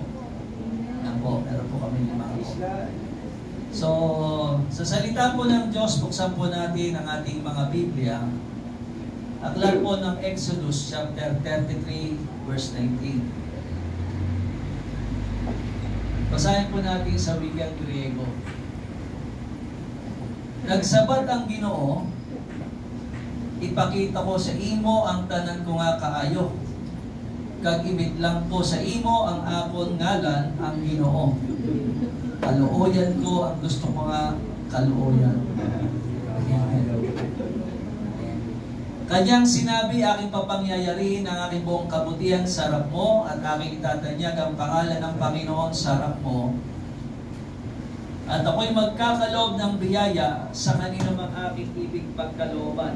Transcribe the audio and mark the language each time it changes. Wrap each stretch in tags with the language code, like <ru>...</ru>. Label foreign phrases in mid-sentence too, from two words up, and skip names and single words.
<tl>Yan po, meron po kaming 5 apo. So, sa salita po ng Diyos, buksan po natin ang ating mga Biblia. Aklat po ng Exodus chapter 33, verse 19. Basahin po natin sa wikang Griego.</tl> <hil>Nagsabat ang Ginoo, ipakita ko sa imo ang tanan ko nga kaayo. Kag-ibit lang ko sa imo ang akon ngalan ang Ginoo. Kaluoyan ko ang gusto ko nga kaluoyan.</hil> <tl>Kanyang sinabi, aking papangyayarihin ang aking buong kabutihan sa harap mo at aking itatanyag ang pangalan ng Panginoon sa harap mo. At ako'y magkakaloob ng biyaya sa kanino mang aking ibig pagkalooban.</tl>